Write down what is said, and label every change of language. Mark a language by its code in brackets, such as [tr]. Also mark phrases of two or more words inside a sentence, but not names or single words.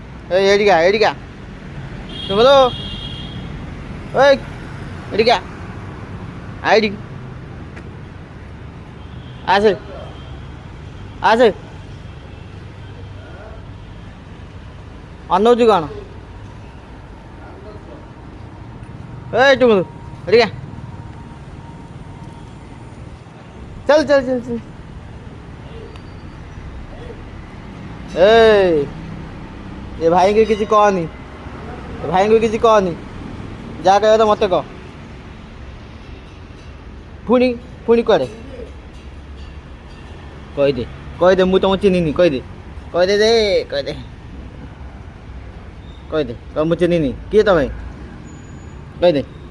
[bn] এই এদিকে এদিকে তুমি বলো ওই এদিকে এদিকে আছে আছে অন্য কଣ এই তুমি এদিকে চল চল চল চল [or] ଏ ଭାଇଙ୍କୁ କିଛି କହନି ଭାଇଙ୍କୁ କିଛି କହନି ଯାହା କହିବା ତ ମୋତେ କହ ପୁଣି ପୁଣି କୁଆଡ଼େ କହିଦେ ମୁଁ ତମକୁ ଚିହ୍ନିନି କହିଦେ କହିଦେ ମୁଁ ଚିହ୍ନିନି କିଏ ତମେ କହିଦେ